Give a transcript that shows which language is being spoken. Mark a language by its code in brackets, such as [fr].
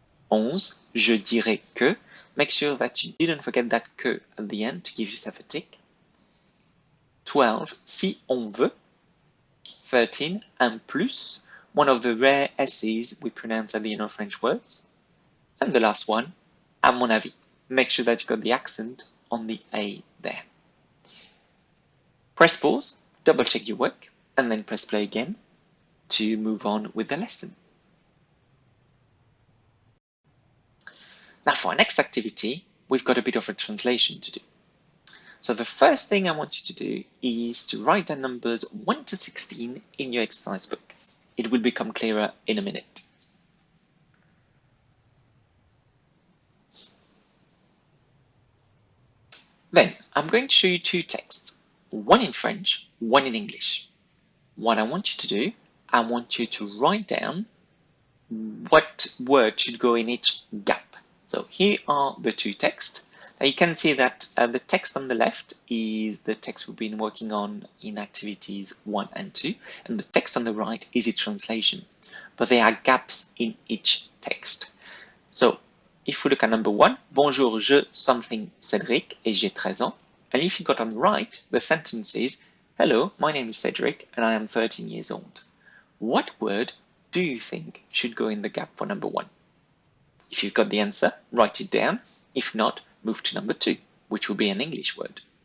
[fr] 11. Je dirais que. [en] Make sure that you didn't forget that que at the end to give yourself a tick. [fr] 12. Si on veut. 13. Un plus. [en] One of the rare S's we pronounce at the end of French words. And the last one, à mon avis. Make sure that you got the accent on the A there. Press pause, double check your work, and then press play again to move on with the lesson. Now for our next activity, we've got a bit of a translation to do. So the first thing I want you to do is to write down numbers 1 to 16 in your exercise book. It will become clearer in a minute. Then I'm going to show you two texts, one in French, one in English. What I want you to do, I want you to write down what word should go in each gap. So here are the two texts. Now you can see that the text on the left is the text we've been working on in activities 1 and 2, and the text on the right is a translation, but there are gaps in each text. So if we look at number 1, [fr] Bonjour, je [en] something Cédric [fr] et j'ai 13 ans. [en] And if you got on the right, the sentence is, hello, my name is Cédric and I am 13 years old. What word do you think should go in the gap for number 1? If you've got the answer, write it down. If not, move to number 2, which will be an English word.